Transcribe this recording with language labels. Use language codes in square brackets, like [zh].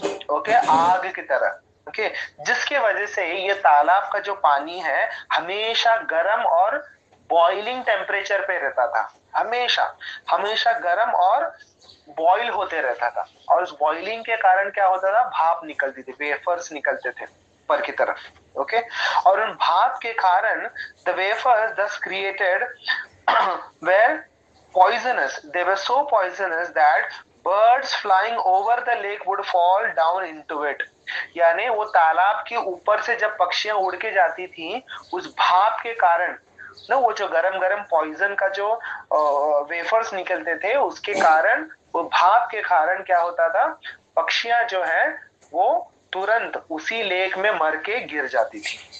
[hi] Okay, आग की तरह। ओके, जिसके वजह से ये तालाब का जो पानी है हमेशा गर्म और बॉइलिंग टेम्परेचर पे रहता था, हमेशा हमेशा गर्म और बॉईल होते रहता था। और उस बॉइलिंग के कारण क्या होता था? भाप निकलती थी, वेफर्स निकलते थे ऊपर की तरफ। ओके, और उन भाप के कारण [en] The vapours thus created were poisonous, they were so poisonous that birds flying over the lake would fall down into it। [hi] यानी वो तालाब के ऊपर से जब पक्षियां उड़ के जाती थी उस भाप के कारण ना, वो जो गरम गरम पॉइजन का जो वेफर्स निकलते थे उसके कारण, वो भाप के कारण क्या होता था? पक्षियां जो है वो तुरंत उसी लेक में मर के गिर जाती थी।